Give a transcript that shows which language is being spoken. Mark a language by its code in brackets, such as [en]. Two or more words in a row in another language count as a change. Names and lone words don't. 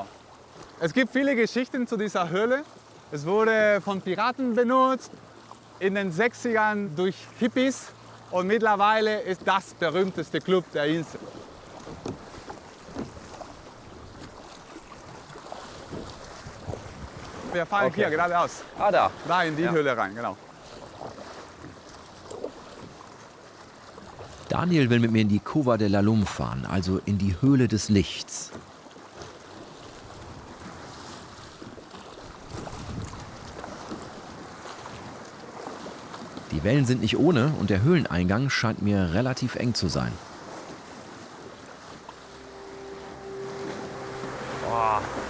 [de] Es gibt viele Geschichten zu dieser Höhle. Es wurde von Piraten benutzt, in den 60ern durch Hippies und mittlerweile ist das berühmteste Club der Insel. Wir fahren hier geradeaus. Ah, da. Da in die Höhle rein, genau. Daniel will mit mir in die Cova de la Lum fahren, also in die Höhle des Lichts. Die Wellen sind nicht ohne und der Höhleneingang scheint mir relativ eng zu sein. Boah.